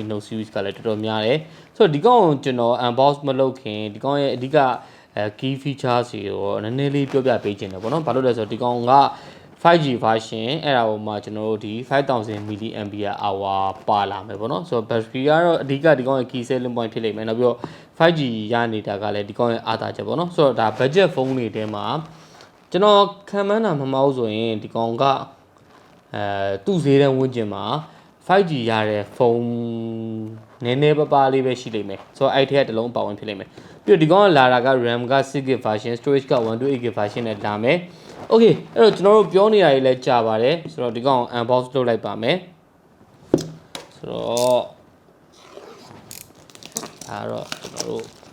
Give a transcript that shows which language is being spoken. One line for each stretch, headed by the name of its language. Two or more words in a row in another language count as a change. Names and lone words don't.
Burmese: Note series ကလည်းတော်တော်များတယ်ဆိုတော့ဒီကောင်ကိုကျွန်တော် unbox မလုပ်ခင်ဒီကောင်ရဲ့အဓိက
English: key features
Burmese: တွေကိုနည်းနည်းလေးပြောပြပေးခြင်းတယ်ပေါ့နော်ဘာလို့လဲဆိုတော့ဒီကောင်က
English: 5G version
Burmese: အဲ့ဒါပေါ်မှာကျွန်တော်တို့ဒီ5000 mAh ပါလာမယ်ပေါ့နော်ဆိုတော့ battery ကတော့အဓိကဒီကောင်ရဲ့
English: key selling point
Burmese: ဖြစ်လိမ့်မယ်နောက်ပြီးတော့ 5G ရနေတာက လည်းဒီကောင်ရဲ့အားသာချက်ပေါ့နော်ဆိုတော့ဒါ
English: budget phone
Burmese: တွေထဲမှာကျွန်တော်ခံမှန်းတာမမှားဆိုရင်ဒီကောင်ကသူ့ဈေးတန်းဝန်းကျင်မှာ 5G ရတဲ့ဖုန်းနည်းနည်းပါးလေးပဲရှိလိမ့်မယ်ဆိုတော့အဲ့ထက်တစ်လုံးပါဝင်ဖြစ်လိမ့်မယ်ပြီးတော့ဒီကောင်ကလာတာက RAM က
English: 6GB version
Burmese: storage က
English: 128GB version
Burmese: နဲ့လာမယ်โอเคအဲ့တော့ကျွန်တော်တို့ပြောနေရည်လဲကြာပါတယ်ဆိုတော့ဒီကောင် unbox လုပ်လိုက်ပါမယ်ဆိုတော့အဲ့တော့ကျွန်တော်တို့